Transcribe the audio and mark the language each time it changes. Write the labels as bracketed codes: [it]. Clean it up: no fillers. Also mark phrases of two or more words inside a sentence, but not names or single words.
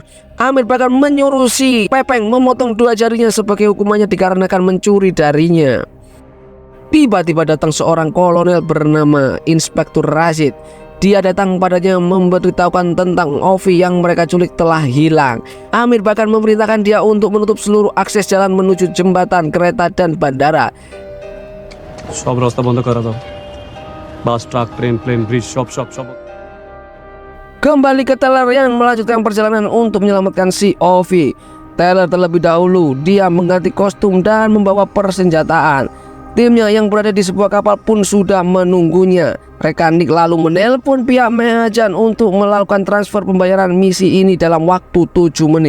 [id] Amir bahkan menyuruh si Pepeng memotong 2 jarinya sebagai hukumannya dikarenakan mencuri darinya. Tiba-tiba datang seorang kolonel bernama Inspektur Rashid. Dia datang padanya memberitahukan tentang Ovi yang mereka culik telah hilang. Amir bahkan memerintahkan dia untuk menutup seluruh akses jalan menuju jembatan, kereta, dan bandara. [bn] সব রাস্তা বন্ধ করে দাও বাস ট্রাক প্লেন ব্রিজ সব [id] Kembali ke Taylor yang melanjutkan perjalanan untuk menyelamatkan si Ovi. Taylor terlebih dahulu dia mengganti kostum dan membawa persenjataan. Timnya yang berada di sebuah kapal pun sudah menunggunya. Rekan Nick lalu menelpon pihak Mahajan untuk melakukan transfer pembayaran misi ini dalam waktu 7 menit.